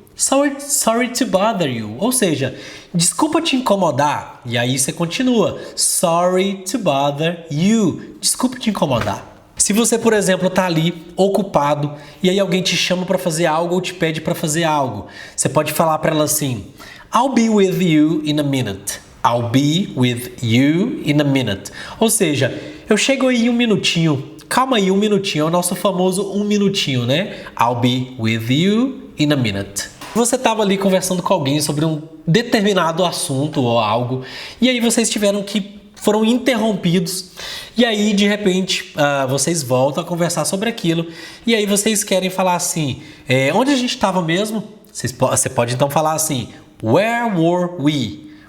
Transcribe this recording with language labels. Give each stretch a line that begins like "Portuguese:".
English: Sorry to bother you.
Portuguese: Ou seja, desculpa te incomodar. E aí você continua.
English: Sorry to bother you.
Portuguese: Desculpa te incomodar. Se você, por exemplo, está ali ocupado e aí alguém te chama para fazer algo ou te pede para fazer algo, você pode falar para ela assim,
English: I'll be with you in a minute. I'll be with you in a minute.
Portuguese: Ou seja, eu chego aí um minutinho. Calma aí, um minutinho. É o nosso famoso um minutinho, né?
English: I'll be with you in a minute.
Portuguese: Você estava ali conversando com alguém sobre um determinado assunto ou algo, e aí foram interrompidos, e aí de repente vocês voltam a conversar sobre aquilo, e aí vocês querem falar assim, onde a gente estava mesmo? Você pode então falar assim,
English: where were we?